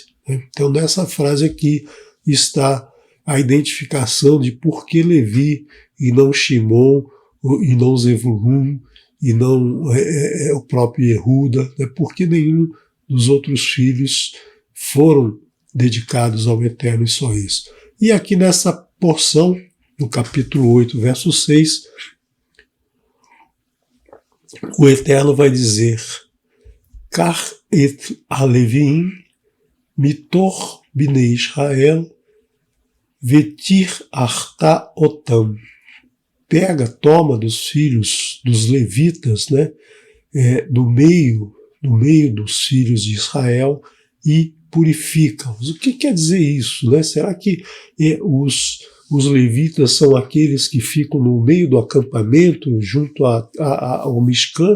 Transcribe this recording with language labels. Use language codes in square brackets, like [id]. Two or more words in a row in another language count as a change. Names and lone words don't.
[pt] Então, nessa frase aqui está a identificação de por que Levi e não Shimon, e não Zevulun, e não o próprio Yehuda, porque nenhum dos outros filhos foram dedicados ao Eterno e só isso. E aqui nessa porção, no capítulo 8, verso 6, o Eterno vai dizer: [he] קח את הלויים מתוך בני ישראל וטהרת אותם. [pt] Pega, toma dos filhos dos levitas, né, do meio dos filhos de Israel e purifica-os. O que quer dizer isso, né? Será que os levitas são aqueles que ficam no meio do acampamento, junto ao Mishkan?